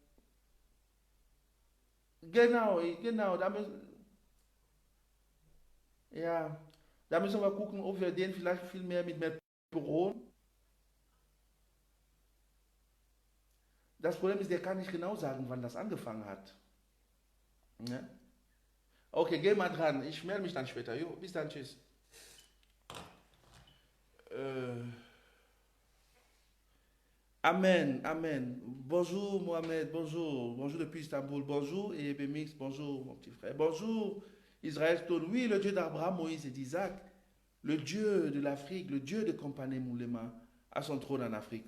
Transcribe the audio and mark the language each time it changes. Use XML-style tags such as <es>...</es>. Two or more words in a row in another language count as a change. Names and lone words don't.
<de>Genau, ja, da müssen wir gucken, ob wir den vielleicht viel mehr mit Meperon. Das Problem ist, der kann nicht genau sagen, wann das angefangen hat. Ne? Okay, geh mal dran. Ich melde mich dann später. Jo, bis dann, tschüss.</de> <fr>Euh, Amen, amen. Bonjour Mohamed, bonjour. Bonjour depuis Istanbul, bonjour. Et Bemix, bonjour mon petit frère. Bonjour Israël Stone. Oui, le Dieu d'Abraham, Moïse et d'Isaac. Le Dieu de l'Afrique, le Dieu de Compagnie Moulema a son trône en Afrique.</fr>